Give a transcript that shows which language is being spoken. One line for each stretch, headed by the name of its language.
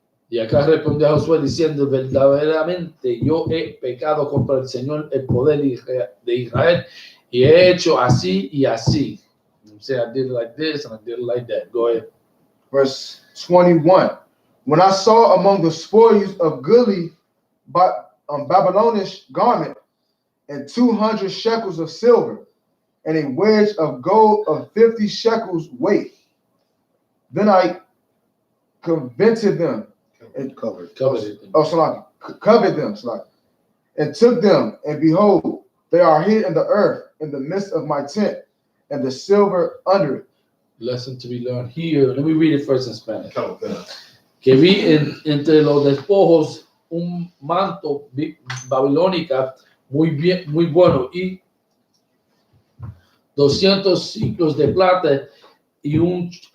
Spanish: Y acá respondió a Josué diciendo, verdaderamente yo he pecado contra el Señor, el poder de Israel, y he hecho así y así.
English: You say, I did it like this and I did it like that. Go ahead. Verse 21. When I saw among the spoils of goodly Babylonish garment and 200 shekels of silver and a wedge of gold of 50 shekels weight, then I coveted them and Covered it. covered them, and took them, and behold, they are hid in the earth in the midst of my tent, and the silver under it. Lesson to be learned here. Let me read it first in Spanish. God.
Spanish: Que vi entre los despojos un manto babilónica muy bueno y 200 ciclos de plata y un